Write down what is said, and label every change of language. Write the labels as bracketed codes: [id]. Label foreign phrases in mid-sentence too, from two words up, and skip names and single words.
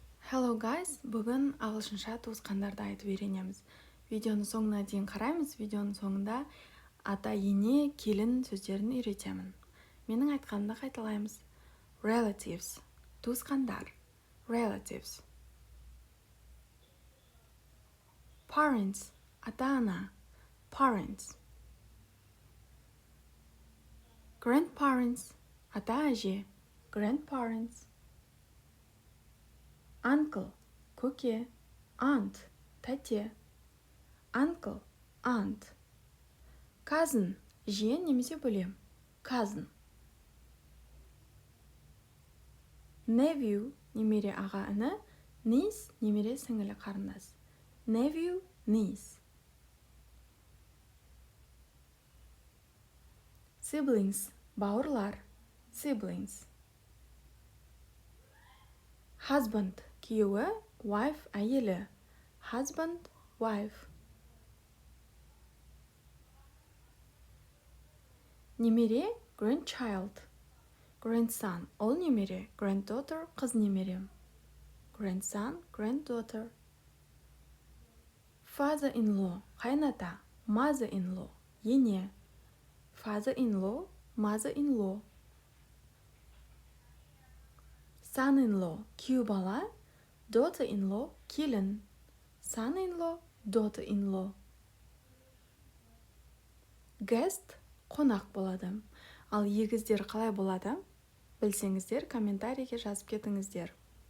[en] Hello guys, [kk] бүгін ағылшынша туысқандарды айтып үйренеміз. Видеоны соңына дейін қараймыз. Видеоның соңында ата, ене, келін сөздерін үйретемін. Менің айтқанымды қайталаймыз. [en] Relatives, туысқандар. Relatives. Parents, [kk] ата-ана. [en] Parents. Grandparents, ата-әже. Grandparents. Uncle, көке. Aunt, тәте. Uncle, aunt. [kk] Cousin, жиен немесе бөлем. Cousin. Nephew, немере аға іні. Niece, немере сіңілі қарындас. [en] Nephew, niece. Siblings, бауырлар. Siblings. Husband, күйеуі, wife, әйелі. Husband, wife. Немере, grandchild. Grandson, [kk] ол немере. Granddaughter, қыз немерем. [en] Grandson, granddaughter. Father-in-law, қайната. Mother-in-law, ене. Father-in-law, mother-in-law. Son-in-law, [kk] күйеу бала. [en] Daughter-in-law, келін. Son-in-law, daughter-in-law. Guest, [kk] қонақ болады. Ал егіздер қалай болады? Білсеңіздер, комментарийге жазып кетіңіздер.